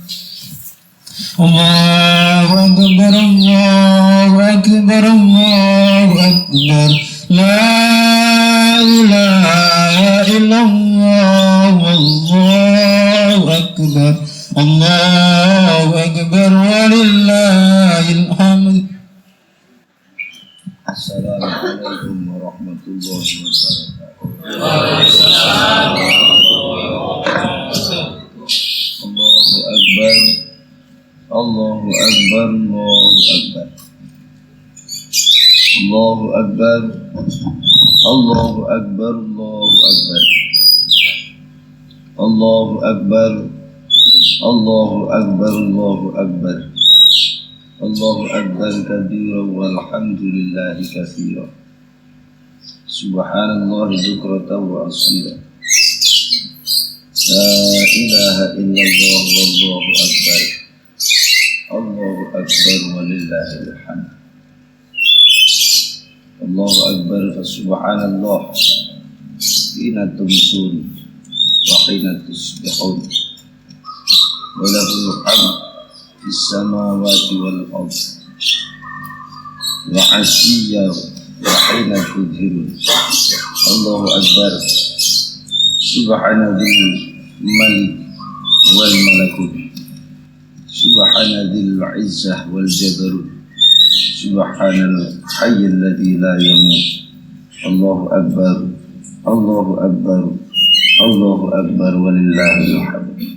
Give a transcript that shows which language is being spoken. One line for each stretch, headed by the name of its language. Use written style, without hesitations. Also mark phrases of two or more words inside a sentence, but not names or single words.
Arabic: الله أكبر الله أكبر الله أكبر لا إله إلا الله والله أكبر الله أكبر ولله الحمد. السلام عليكم ورحمة الله وبركاته. وعليكم السلام ورحمة الله وبركاته. الله أكبر الله أكبر الله أكبر الله أكبر الله أكبر الله أكبر الله أكبر الله أكبر الله أكبر كبيرا والحمد لله كثيرا. سبحان الله بكرة وأصيلا. لا إله إلا الله والله أكبر. الله أكبر ولله الحمد. الله أكبر فسبحان الله حين تمسون وحين تصبحون وله الحمد في السماوات والأرض وعشيا وحين تظهرون. الله أكبر سبحان الملك والملكوت سبحان ذي العزة والجبروت سبحان الحي الذي لا يموت. الله أكبر الله أكبر الله أكبر ولله الحمد.